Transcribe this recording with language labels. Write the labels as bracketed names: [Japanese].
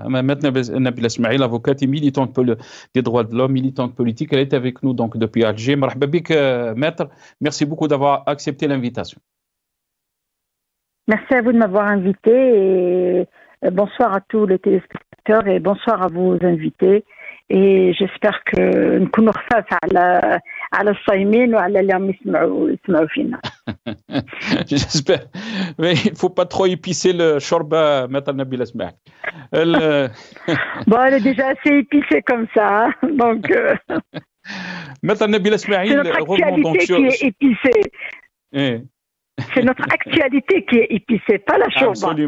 [French] Matal Nabil Ismail, avocate et militante des droits de l'homme, militante politique, elle est avec nous donc depuis Alger. [Arabic] Marhaba bik, [French] maître. Merci beaucoup d'avoir accepté l'invitation. Merci à vous de m'avoir invité et bonsoir à tous les téléspectateurs et bonsoir à vos invités. Et j'espère que [Arabic] نكونوا خفاف على الصايمين وعلى اللي عم يسمعوا فينا. [French] J'espère. Mais il ne faut pas trop épicer le shorba, Matal Nabil Ismail. Bon, elle est déjà assez épicée comme ça. Donc, Matal Nabil Ismail, c'est notre actualité qui est épicée. C'est notre actualité qui est épicée, pas la shorba.